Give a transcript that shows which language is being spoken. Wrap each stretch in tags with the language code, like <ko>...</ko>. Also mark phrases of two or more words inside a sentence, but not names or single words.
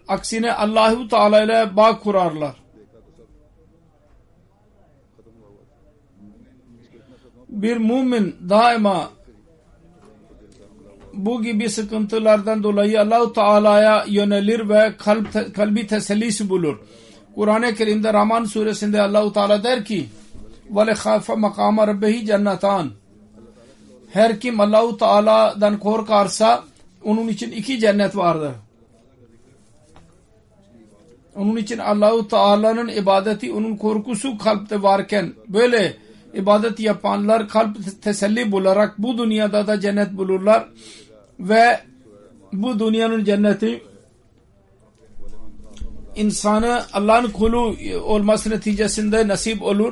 <tr>Aksine Allah-u Teala ile bağ kurarlar. Bir mümin daima bu gibi sıkıntılardan dolayı Allah-u Teala'ya yönelir ve kalbi tesellisi bulur. Kur'an-ı Kerim'de Rahman suresinde Allah-u Teala der ki</tr> <ar>وَلَخَافَ مَقَامَ رَبِّهِ جَنَّتَانِ.</ar> <tr>Her kim Allah-u Teala'dan korkarsa onun için 2 cennet vardır. Onun için Allah-u Teala'nın ibadeti, onun korkusu kalpte varken böyle ibadet yapanlar kalp teselli bularak bu dünyada da cennet bulurlar ve bu dünyanın cenneti insanı Allah'ın kulu olması neticesinde nasip olur.</tr>